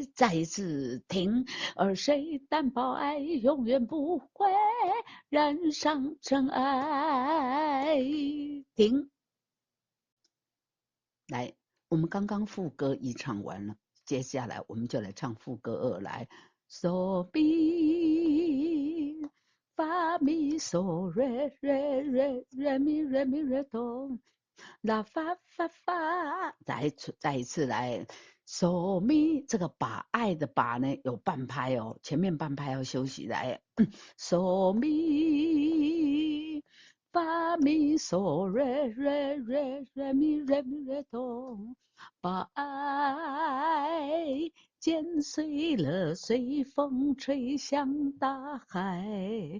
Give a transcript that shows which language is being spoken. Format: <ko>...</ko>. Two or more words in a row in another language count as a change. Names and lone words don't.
<zh>再一次停。而谁担保爱永远不会染上尘埃？停。来，我们刚刚副歌1唱完了，接下来我们就来唱副歌2。来 ，so mi fa mi so re re re re mi re mi re do la fa fa fa，再一次来，so mi 这个把爱的把呢有半拍哦，前面半拍要休息。来，so mi。发咪嗦瑞瑞瑞瑞咪瑞咪瑞哆，把爱剪碎了，随风吹向大海。</zh>